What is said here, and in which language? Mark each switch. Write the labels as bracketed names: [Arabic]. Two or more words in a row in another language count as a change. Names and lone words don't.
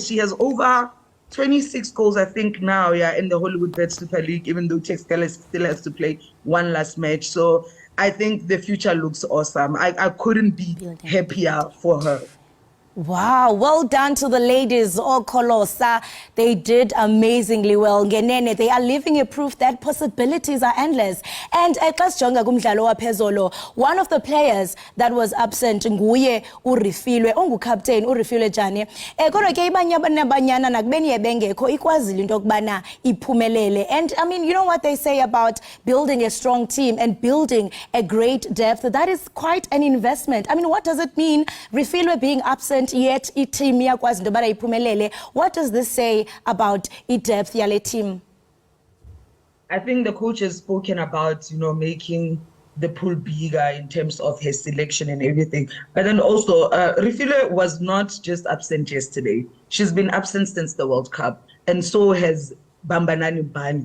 [English] She has over 26 goals, I think, now, in the Hollywood Bet Super League, even though Jikelele still has to play one last match. So I think the future looks awesome. I couldn't be happier for her. Wow, well done to the ladies. Oh, Colossa, they did amazingly well. Ngenene, they are living a proof that possibilities are endless. [Xhosa] And xas jonga kumdlalo waphezolo, [English] one of the players that was absent [Xhosa] nguye uRifilwe, [English] captain uRifilwe Jane. [Xhosa] Kodwa ke iBanyana Banyana nakubeni ebengekho ikwazile into yokubana iphumelele. [English] And I mean, you know what they say about building a strong team and building a great depth? That is quite an investment. I mean, what does it mean, Rifilwe being absent, yet team [Xhosa] yakwazi into yobana iphumelele? [English] What does this say about depth yale team? I think the coach has spoken about, you know, making the pool bigger in terms of his selection and everything. But then also, Rifilwe was not just absent yesterday. She's been absent since the World Cup, and so has Bambanani Bani.